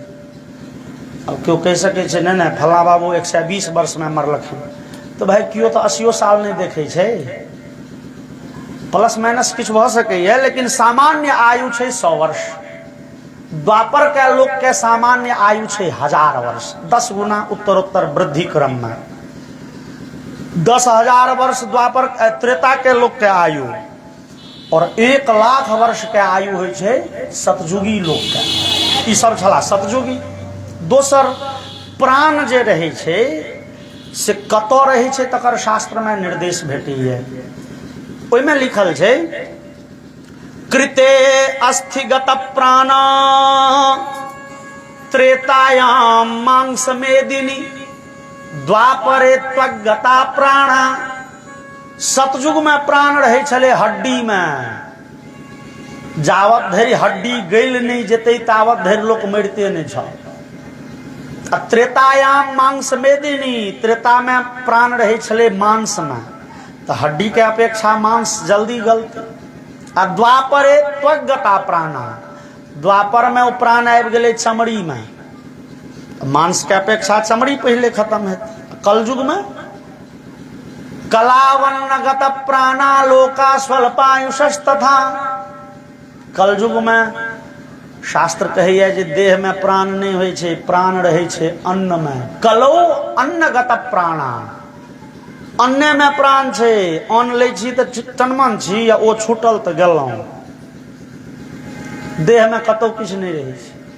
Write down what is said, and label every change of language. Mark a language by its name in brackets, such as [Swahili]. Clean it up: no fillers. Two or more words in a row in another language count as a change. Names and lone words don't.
[Maithili] अब क्यों कह सके नहीं फला बाबू 120 वर्ष में मरलखिन, तो भाई क्यों तो 80 साल नहीं देखे छे, [English] plus minus [Maithili] कुछ भ सके, लेकिन सामान्य आयु है 100 वर्ष। द्वापर के लोग के सामान्य आयु है 1000 वर्ष, 10 गुना उत्तरोत्तर वृद्धि क्रम में 10,000 वर्ष द्वापर त्रेता के लोग के आयु, और 1 लाख वर्ष के आयु होइ छै सतयुगी लोग के। ई सब छला सतयुगी। दोसर प्राण जे रहे छै से कतौ रहे छै तकर शास्त्र में निर्देश भेटैए। ओइ में लिखल छै [Sanskrit] कृते अस्थिगत प्राण त्रेतायाम मांस मेदिनी द्वापरे त्वगता प्राणा। [Maithili] सतयुग में प्राण रहे छले हड्डी में, जावत धरि हड्डी गल नहीं जेते तावत धरि लोक मरते नहीं छ। [Sanskrit] त्रेतायाम मांस मेदिनी, [Maithili] त्रेता में प्राण रहे छले मांस में, तो हड्डी के अपेक्षा मांस जल्दी गलते। [Sanskrit] आ द्वापरे त्वगता प्राणा, [Maithili] द्वापर में वो प्राण आबि गेले चमड़ी में, मांस के अपेक्षा चमड़ी पहले खत्म है। कलयुग में [Sanskrit] कलावन्नगत प्राणा लोका स्वल्पायुषस्तथा। [Maithili] कलयुग में शास्त्र कहैया जे देह में प्राण नहीं होइ छै, प्राण रहे छै अन्न में। [Sanskrit] कलो अन्नगत प्राणा, [Maithili] अन्न में प्राण छै। अन्न लै छी तऽ टनमन छी, या ओ छूटल तऽ गेलहुं, देह में कतौ किछु नहीं रहे छै।